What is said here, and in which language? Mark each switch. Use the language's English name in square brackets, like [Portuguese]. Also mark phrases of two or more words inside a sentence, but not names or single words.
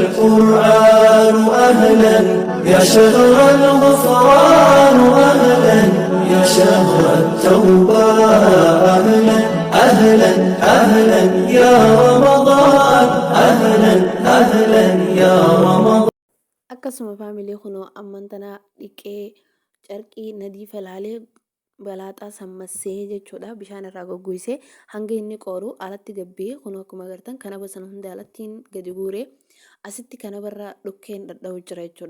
[Arabic] القرآن أهلا يا شهر الغفران أهلا يا شهر التوبة أهلا أهلا أهلا يا رمضان أهلا أهلا يا رمضان [Oromo] akkasuma faamilii kunoo amman tana dhiqee carqii nadiifa laalee balaaxaa sammassee jechuudha. Bishaan irraa goggogsee hanga inni qooru alatti gabbee kun akkuma agartan kanaba sana hunda alattiin gadi guuree asitti kanabarraa dhukkeen dhadha'u jira jechuudha.